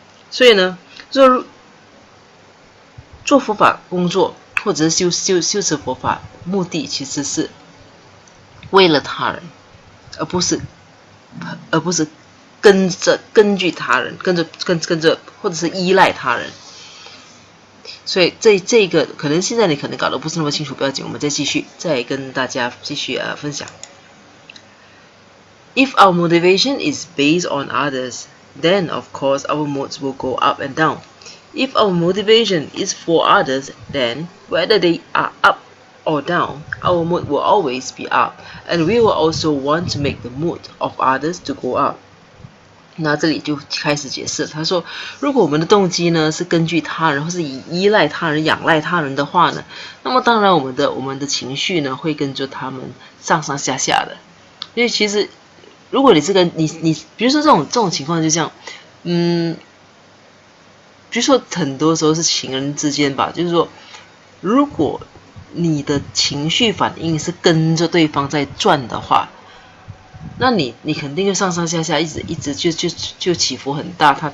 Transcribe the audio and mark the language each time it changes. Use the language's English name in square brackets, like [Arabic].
[Chinese] 所以呢，做佛法工作或者是修持佛法，目的其实是为了他人，而不是根据他人，跟着或者是依赖他人。所以这个可能现在你可能搞得不是那么清楚，不要紧，我们再跟大家继续分享。 [English] If our motivation is based on others, then of course our moods will go up and down. If our motivation is for others, then whether they are up or down, our mood will always be up, and we will also want to make the mood of others to go up. [Chinese] 那这里就开始解释，他说，如果我们的动机呢是根据他人或是以依赖他人、仰赖他人的话呢，那么当然我们的情绪呢会跟着他们上上下下的。因为其实如果你这个你比如说这种情况就这样，比如说很多时候是情人之间吧，就是说如果你的情绪反应是跟着对方在转的话，那你肯定就上上下下一直就起伏很大。